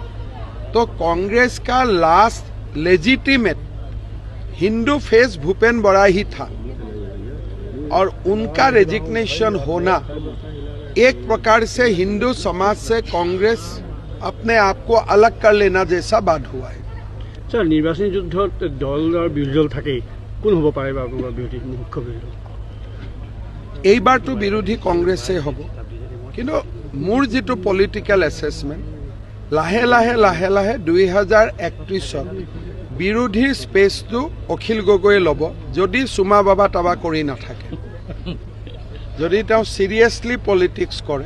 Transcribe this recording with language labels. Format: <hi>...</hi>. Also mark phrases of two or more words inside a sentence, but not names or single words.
<hi>तो कांग्रेस का लास्ट लेजिटिमेट हिंदू फेस भूपेन बोरा ही था, और उनका रेजिग्नेशन होना एक प्रकार से हिंदू समाज से कांग्रेस अपने आप को अलग कर लेना जैसा बात हुआ है। सर,</hi> <as>নিৰ্বাচনী যুদ্ধত দল আৰু বিৰোধী দল থাকেই, কোন হ'ব পাৰে বা আপোনাৰ বিৰোধী মুখ্য বিৰোধী? এইবাৰতো বিৰোধী কংগ্ৰেছে হ'ব, কিন্তু মোৰ যিটো</as> <en>political assessment,</en> <as>লাহে লাহে 2031ত বিৰোধীৰ স্পেচটো অখিল গগৈয়ে ল'ব, যদি চুমা বাবা তাবা কৰি নাথাকে, যদি তেওঁ</as> <en>seriously politics</en> <as>কৰে।</as>